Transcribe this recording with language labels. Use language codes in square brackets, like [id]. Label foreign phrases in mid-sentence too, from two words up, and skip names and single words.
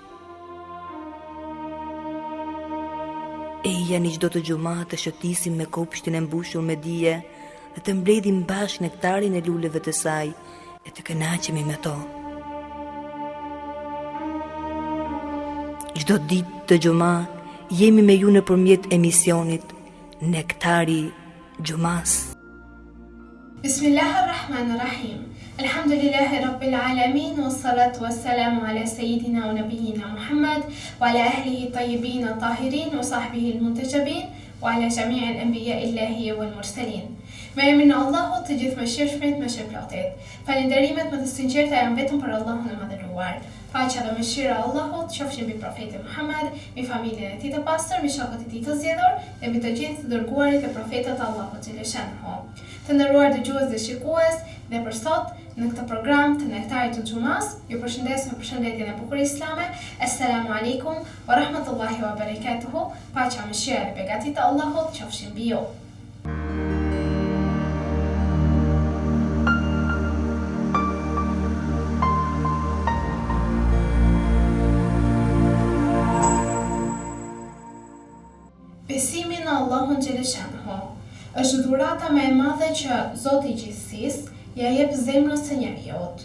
[sq] Eja një çdo të gjuma të shëtisim me kopshtin e mbushur me dije dhe të mbledhim bashkë nektarin e luleve të saj e të kënaqemi me to. Çdo ditë të gjuma jemi me ju nëpërmjet emisionit Nektari Gjumas. [ar] بسم الله الرحمن الرحيم الحمد لله رب العالمين والصلاة والسلام على سيدنا ونبينا محمد وعلى أهله الطيبين الطاهرين وصحبه المنتجبين وعلى جميع الأنبياء الله والمرسلين. [sq] Me emrin e Allahut të gjithë mëshirshmit, mëshirplotit. Falënderimet më të sinqerta janë vetëm për Allahun e madhëruar. Paqja dhe mëshira e Allahut qofshin mbi profetin Muhammad, mbi familjen e tij të pastër, mbi shokët e tij të zgjedhur dhe mbi të gjithë dërguarit e profetët e Allahut xhaleshanhu. Të nderuar dëgjues dhe shikues, dhe për sot në këtë program të Nektarit të Gjumas, ju përshëndes me përshëndetjen e bukur islame. [ar] السلام عليكم ورحمة الله وبركاته. [sq] Paqja, mëshira dhe beqatia e Allahut qofshin mbi ju. Besimi në Allahun xhaleshanhu është dhurata më e madhe që Zoti i gjithësisë ja jep zemrës së njeriut.